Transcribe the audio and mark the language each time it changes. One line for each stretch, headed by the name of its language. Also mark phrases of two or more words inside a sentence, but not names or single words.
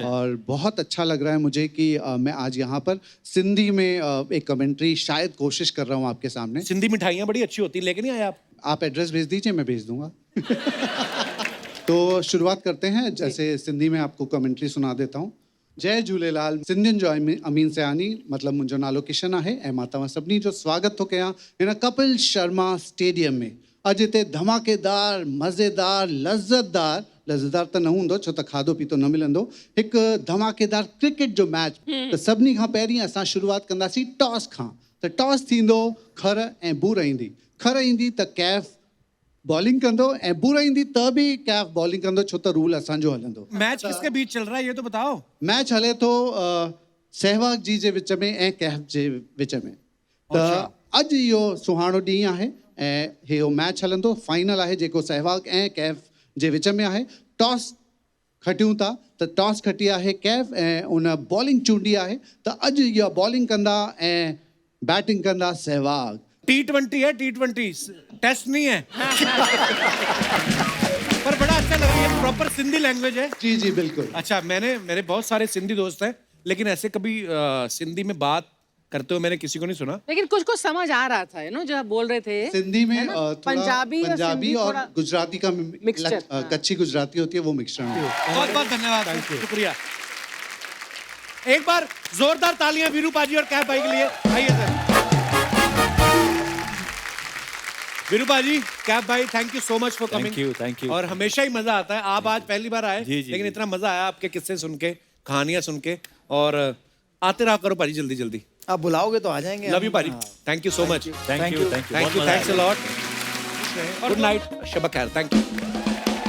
Hindi: और बहुत अच्छा लग रहा है मुझे कि मैं आज यहाँ पर सिंधी में एक कमेंट्री शायद कोशिश कर रहा हूँ आपके सामने। सिंधी मिठाइयाँ बड़ी अच्छी होती, लेके नहीं आए आप? आप एड्रेस भेज दीजिए, मैं भेज दूंगा। तो शुरुआत करते हैं, जैसे सिंधी में आपको कमेंट्री सुना देता हूँ। जय झूलेलाल।
Sindhi: सिंधियुनि जो अमीन सयानी, मतलब मुंहिंजो नालो किशन आहे ऐं मां तव्हां सभिनी जो स्वागत थो कयां हिन कपिल शर्मा स्टेडियम में। अॼु हिते धमाकेदार, मज़ेदार, लज़्ज़तदार त न हूंदो छो त खाधो पीतो न मिलंदो, हिकु धमाकेदार क्रिकेट जो मैच। त सभिनी खां पहिरीं असां शुरूआत कंदासीं टॉस खां। त टॉस थींदो, खर ऐं बूर ईंदी। खर ईंदी त KF बॉलिंग कंदो ऐं बूर ईंदी त बि KF बॉलिंग कंदो, छो त रूल असांजो हलंदो। मैच किसके बीच चल रहा है ये तो बताओ। मैच हले थो सहवाग जी जे विच में ऐं KF जे विच में। त अॼु इहो सुहाणो ॾींहुं आहे ऐं इहो मैच हलंदो, फाइनल आहे जेको सहवाग ऐं KF जे विच में आहे। टॉस खटियूं था त टॉस खटी आहे KF ऐं उन बॉलिंग चूंडी आहे। त अॼु इहा बॉलिंग कंदा ऐं बैटिंग कंदा सहवाग।
Hindi: T20 है, T20 टेस्ट नहीं है। पर बड़ा अच्छा लग रहा है,
English: proper Sindhi language
Hindi: है। जी जी बिल्कुल। अच्छा, मेरे बहुत सारे सिंधी दोस्त हैं, लेकिन ऐसे कभी सिंधी में बात करते हुए मैंने किसी को नहीं सुना। लेकिन कुछ कुछ समझ आ रहा था, जो आप बोल रहे थे सिंधी में पंजाबी और गुजराती का मिक्सचर, कच्ची गुजराती होती है, वो मिक्सचर है। बहुत बहुत धन्यवाद, शुक्रिया। एक बार जोरदार तालियां वीरू पाजी और KF भाई के लिए। आइए सर। वीरू पाजी, KF भाई,
English: thank you so much for coming. thank you.
Hindi: और हमेशा ही मजा आता है। आप आज पहली बार आए, लेकिन इतना मजा आया आपके किस्से सुन के, कहानियां सुन के। और आते रहा करो पाजी, जल्दी जल्दी। आप बुलाओगे तो आ जाएंगे।
English: love you paaji, thank you so much. thank you. thanks a lot.
Hindi: खुश रहें,
English: good night,
Hindi: शब खैर,
English: thank you.